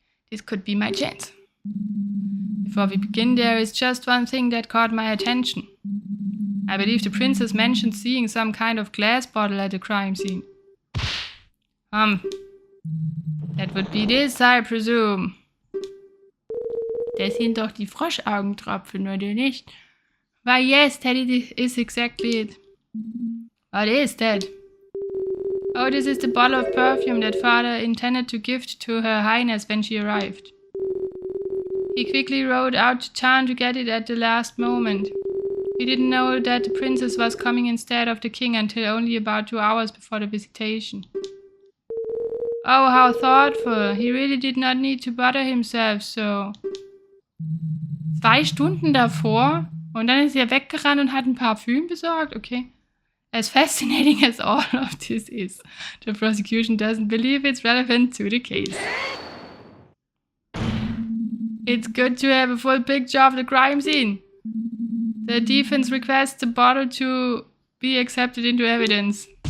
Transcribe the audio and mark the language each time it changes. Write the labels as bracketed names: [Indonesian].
[English] This could be my chance. Before we begin, there is just one thing that caught my attention. I believe the princess mentioned seeing some kind of glass bottle at the crime scene. That would be this, I presume. [German] Das sind doch die Froschaugentropfen, oder nicht? [English] Why, yes, that is exactly it. What is that? Oh, this is the bottle of perfume that father intended to gift to Her Highness when she arrived. He quickly rode out to town to get it at the last moment. He didn't know that the princess was coming instead of the king until only about 2 hours before the visitation. Oh, how thoughtful. He really did not need to bother himself so. [German] 2 Stunden davor und dann ist er weggerannt und hat ein Parfüm besorgt? Okay. [English] As fascinating as all of this is, the prosecution doesn't believe it's relevant to the case. It's good to have a full picture of the crime scene. The defense requests the bottle to be accepted into evidence.